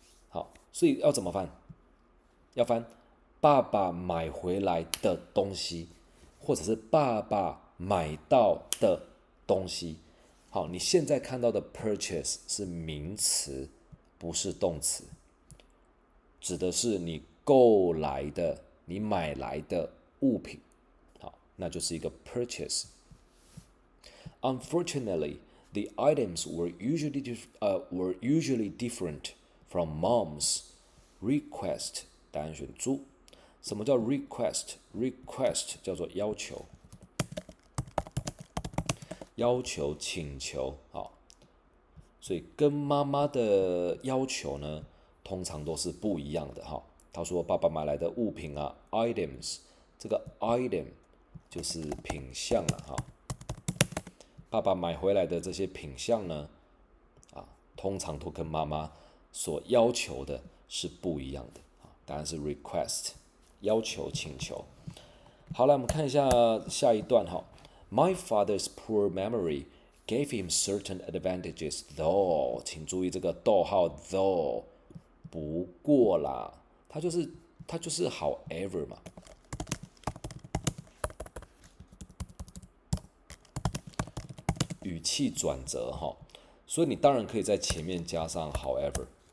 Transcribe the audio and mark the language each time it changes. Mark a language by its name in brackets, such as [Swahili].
[Chinese] 好，所以要怎么翻？要翻爸爸买回来的东西，或者是爸爸买到的东西。好，你现在看到的 purchase 是名词，不是动词，指的是你购来的、你买来的物品。好，那就是一个 purchase。 [English] Unfortunately, the items were usually different from mom's request. [Chinese] 答案选猪。什么叫 request？request 叫做要求。要求、请求，所以跟妈妈的要求呢，通常都是不一样的哈。他说爸爸买来的物品items， 这个 item 就是品项了哈。爸爸买回来的这些品项呢，通常都跟妈妈所要求的是不一样的。答案是 request， 要求、请求。好了，我们看一下下一段哈。 [English] My father's poor memory gave him certain advantages, though. [Chinese] 请注意这个逗号 though， 不过啦，它就是 however 嘛。语气转折哈，所以你当然可以在前面加上 however。